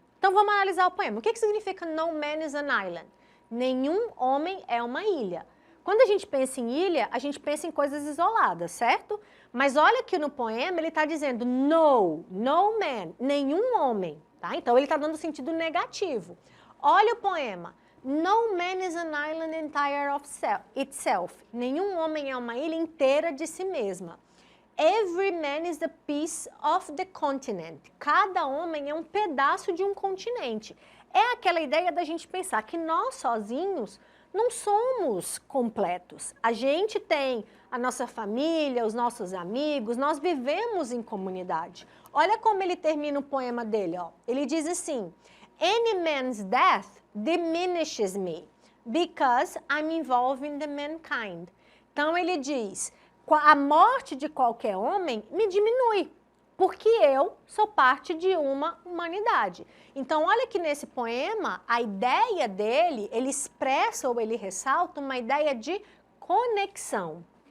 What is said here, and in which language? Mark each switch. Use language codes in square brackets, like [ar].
[pt] Então, vamos analisar o poema. O que significa [en] no man is an island? [pt] Nenhum homem é uma ilha. Quando a gente pensa em ilha, a gente pensa em coisas isoladas, certo? Mas olha que no poema ele está dizendo [en] no man, [pt] nenhum homem, tá? Então ele está dando sentido negativo. Olha o poema. [en] No man is an island entire of itself. [pt] Nenhum homem é uma ilha inteira de si mesma. [en] Every man is a piece of the continent. [pt] Cada homem é um pedaço de um continente. É aquela ideia da gente pensar que nós sozinhos não somos completos. A gente tem a nossa família, os nossos amigos, nós vivemos em comunidade. Olha como ele termina o poema dele, ó. Ele diz assim, [en] any man's death diminishes me, because I'm involved in the mankind. [pt] Então ele diz, a morte de qualquer homem me diminui, porque eu sou parte de uma humanidade. Então, olha que nesse poema, a ideia dele, ele expressa ou ele ressalta uma ideia de conexão.